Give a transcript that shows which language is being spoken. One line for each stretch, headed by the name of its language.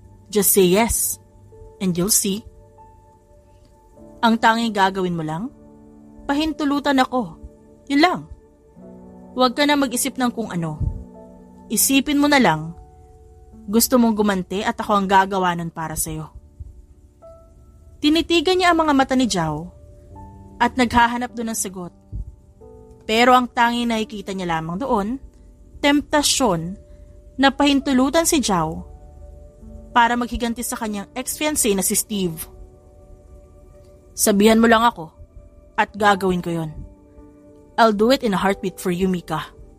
English: Just say yes, and you'll see.
Filipino: Ang tanging gagawin mo lang, pahintulutan ako. Yun lang. Huwag ka na mag-isip ng kung ano. Isipin mo na lang, gusto mong gumanti at ako ang gagawa nun para sa'yo. Tinitigan niya ang mga mata ni Zhao at naghahanap doon ng sagot. Pero ang tanging nakikita niya lamang doon, temptasyon na pahintulutan si Zhao para maghiganti sa kanyang ex-fiancé na si Steve. Sabihan mo lang ako at gagawin ko yon.
English: I'll do it in a heartbeat for you, Mika.